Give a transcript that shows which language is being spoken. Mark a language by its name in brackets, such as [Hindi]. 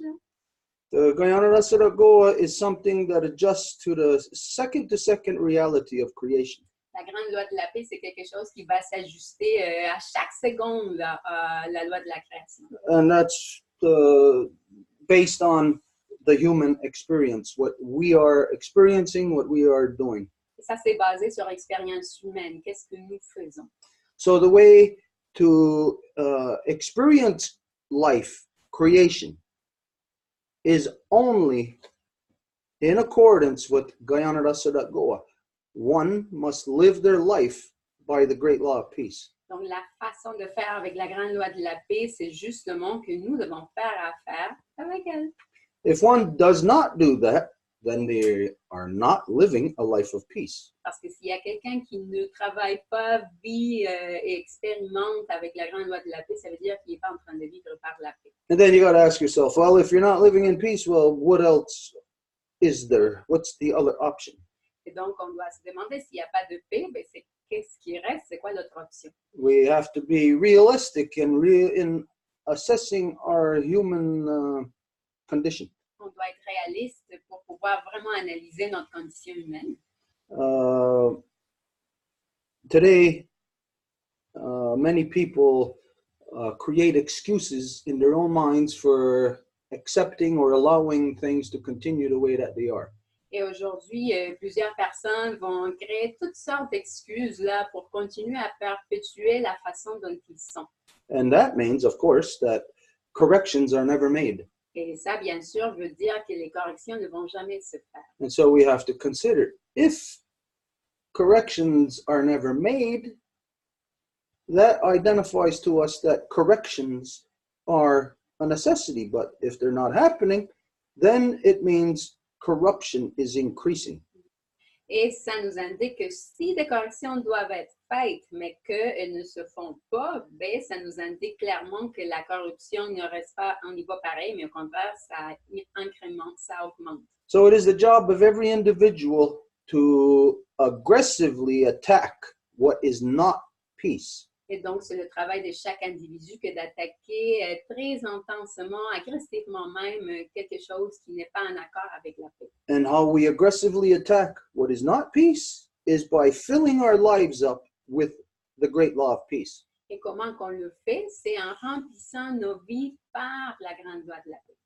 [French] Là. [English] The Goa is something that adjusts to the second reality of creation. [French] La grande loi de la paix, c'est quelque chose qui va s'ajuster à chaque seconde là, à la loi de la création. [English] And that's based on the human experience, what we are experiencing, what we are doing. [French] Et ça, c'est basé sur l'expérience humaine. Qu'est-ce que nous faisons? [English] So the way to experience life, creation, is only in accordance with Gayana Rasa Goa. One must live their life by the great law of peace. [French] Donc, la façon de faire avec la grande loi de la paix, c'est justement que nous devons faire affaire avec elle. [English] If one does not do that, then they are not living a life of peace. [French] Parce que s'il y a quelqu'un qui ne travaille pas, vit et expérimente avec la grande loi de la paix, ça veut dire qu'il n'est pas en train de vivre par la paix. [English] And then you got to ask yourself, well, if you're not living in peace, well, what else is there? What's the other option? [French] Et donc, on doit se demander s'il n'y a pas de paix, ben c'est qu'est-ce qui reste, c'est quoi l'autre option? [English] We have to be realistic and in assessing our human condition. [French] On doit être réaliste pour pouvoir vraiment analyser notre condition humaine. [English] Today, many people create excuses in their own minds for accepting or allowing things to continue the way that they are. [French] Et aujourd'hui, plusieurs personnes vont créer toutes sortes d'excuses là pour continuer à perpétuer la façon dont ils sont. [English] And that means, of course, that corrections are never made. [French] Et ça, bien sûr, veut dire que les corrections ne vont jamais se faire. [English] And so we have to consider, if corrections are never made, that identifies to us that corrections are a necessity. But if they're not happening, then it means corruption is increasing. [French] Et ça nous indique que si des corrections doivent être faites, mais qu'elles ne se font pas, ben, ça nous indique clairement que la corruption ne reste pas au niveau pareil, mais au contraire, ça incrémente, ça augmente. [English] So it is the job of every individual to aggressively attack what is not peace. [French] Et donc, c'est le travail de chaque individu que d'attaquer très intensement, agressivement même, quelque chose qui n'est pas en accord avec la paix. [English] And how we aggressively attack what is not peace is by filling our lives up with the great law of peace. [French] Et comment qu'on le fait? C'est en remplissant nos vies par la grande loi de la paix.